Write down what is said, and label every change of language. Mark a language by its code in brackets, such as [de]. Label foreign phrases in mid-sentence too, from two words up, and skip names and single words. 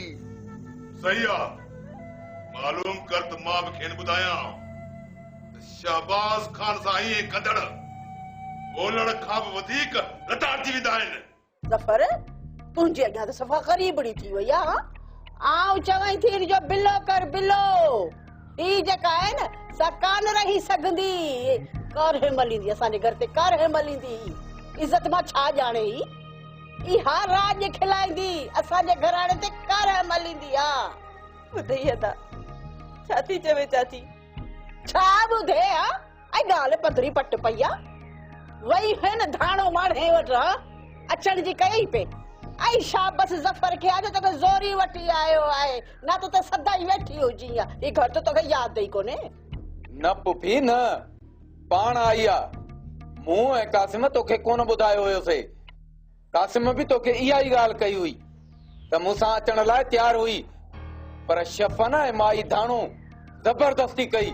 [sd] सही आहे, मालूम कर त मां बि खेनि ॿुधायां त शहबाज़ खान सां ईअं कंदड़ ॻोल्हण खां बि वधीक लताड़ थी वेंदा आहिनि। ज़फर, तुंहिंजे अॻियां त सफ़ा ग़रीबड़ी थी वई आहे। आऊं चवई थी जो बिलो कर बिलो, ही जेका आहे न सा कान रही सघंदी। कर मलींदी असांजे घर ते, कर मलींदी। इज्जत मां छा ॼाणे ही इहा राज खिलाईंदी असांजे घराणे ते, कर मलींदी आहे। ॿुधई अदा छा थी चवे चाची? छा ॿुधे हा? ऐं ॻाल्हि पधरी पट पई आहे। वही है न धाणो माणे वटि अचण जी कई पे। ऐं शाबस ज़फर खे अॼु तोखे ज़ोरी वठी आयो आहे, न त सदा ई वेठी हुजी। ही घर त तोखे यादि ई कोन्हे। न पुफी न, पाण आई आहे। मूं ऐं कासिम तोखे कोन ॿुधायो हुयोसीं। कासिम बि तोखे इहा ई ॻाल्हि कई हुई त मूंसां अचण लाइ तयारु हुई, पर शफ़न ऐं माई धाणो ज़बरदस्ती कई।